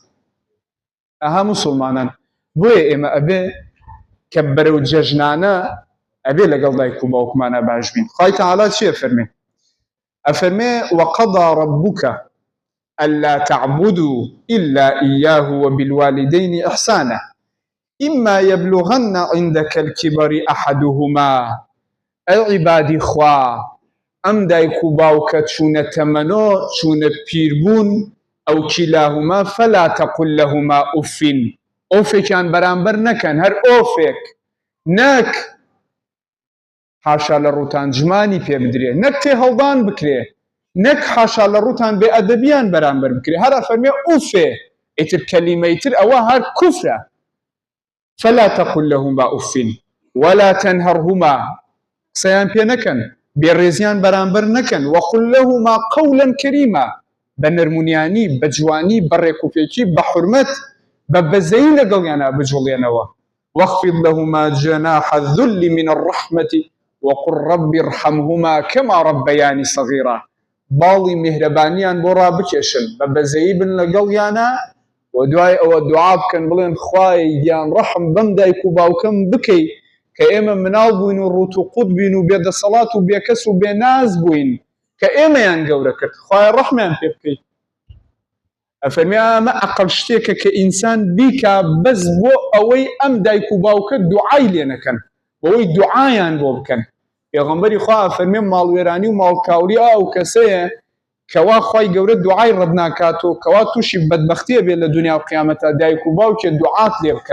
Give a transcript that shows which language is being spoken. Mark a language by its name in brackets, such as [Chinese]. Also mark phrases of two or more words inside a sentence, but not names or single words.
[Central Kurdish] ئەها موسڵمانان بۆیە ئێمە ئەبێ کە بەرەو جەژنانە ئەبێ لەگەڵ دایک و باوکمانە باش بین خوای تەعالا چیە فەرمێ ئەفەرمێ [Arabic] وقضى ربك ألا تعبدوا إلا إياه وبالوالدين إحسانا إما يبلغن عندك الكبر أحدهما أي عبادي [Central Kurdish] خوا ئەم دایک و باوکە چوونە تەمەنۆ چوونە پیربوون ئەو [Arabic] کیلاهما فلا تقل لهما أف [Central Kurdish] ئۆفێکیان بەرامبەر نەکەن هەر ئۆفێک نەک حاشا لە ڕووتان جمانی پێ بدرێ نەک تێ هەڵدان بکرێ نەک حاشا لە ڕووتان بێ ئەدەبیان بەرامبەر بکرێ هەر ئەفەرمێ ئوفێ ئیتر کەلیمەی تر ئەوە هەر کوفرە [Arabic] فلا تقل لهما أف ولا تنهرهما [Central Kurdish] قسەیان پێ نەکەن بێڕێزیان بەرامبەر نەکەن وقل [Arabic] لهما قولا كريما [Central Kurdish] بە نەرمونیانی بە جوانی بە ڕێکوپێکی بە حورمەت بە بەزەیی لەگەڵیانە بجوڵێنەوە [Arabic] واخفض لهما جناح الذل من الرحمة وقل رب ارحمهما كما ربياني صغيرا [Central Kurdish] باڵی میهرەبانیان بۆ ڕابکێشن بە بەزەیی بن لەگەڵیانە و دوای ئەوە دوعا بکەن بڵێن خوای گیان ڕەحم بەم دایک و باوکەم بکەی کە ئێمە مناڵ بووین و ڕوت و قوت بووین و بێدەسەڵات و بێکەس و بێناز بووین کە ئێمەیان گەورە کرد خوای ڕەحمیان پێ بکەیت ئەفەرمێ ئەمە ئەقەڵ شتێکە کە ئینسان بیکا بەس بۆ ئەوەی ئەم دایک و باوکە دوعای لێ نەکەن بۆ ئەوەی دوعایان بۆ بکەن پێغەمبەری خوا فەرمێ ماڵوێرانی و ماڵکاوری ئەو کەسەیە کەوا خوای گەورە دوعای ڕەت ناکاتەوە کەوا تووشی بەدبەختیە بێت لە دنیا و قیامەتە دایک و باوکێ دوعات لێ بکەن.